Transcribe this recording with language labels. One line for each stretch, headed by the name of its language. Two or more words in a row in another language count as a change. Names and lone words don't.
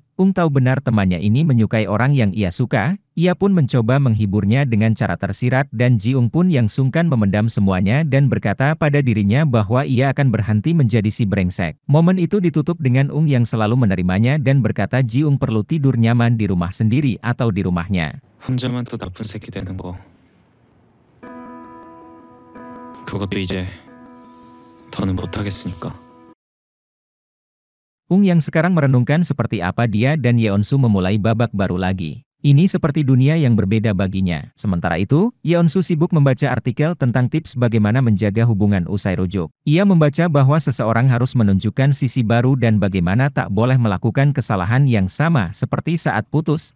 Indonesian: Tahu benar temannya ini menyukai orang yang ia suka, ia pun mencoba menghiburnya dengan cara tersirat dan Ji-ung pun yang sungkan memendam semuanya dan berkata pada dirinya bahwa ia akan berhenti menjadi si brengsek. Momen itu ditutup dengan yang selalu menerimanya dan berkata Ji-ung perlu tidur nyaman di rumah sendiri atau di rumahnya.
Korean: 혼자만 또 나쁜 새끼 되는 거. 그것도 이제 더는 못하겠으니까.
Indonesian: Yang sekarang merenungkan seperti apa dia dan Yeonsu memulai babak baru lagi. Ini seperti dunia yang berbeda baginya. Sementara itu, Yeonsu sibuk membaca artikel tentang tips bagaimana menjaga hubungan usai rujuk. Ia membaca bahwa seseorang harus menunjukkan sisi baru dan bagaimana tak boleh melakukan kesalahan yang sama seperti saat putus.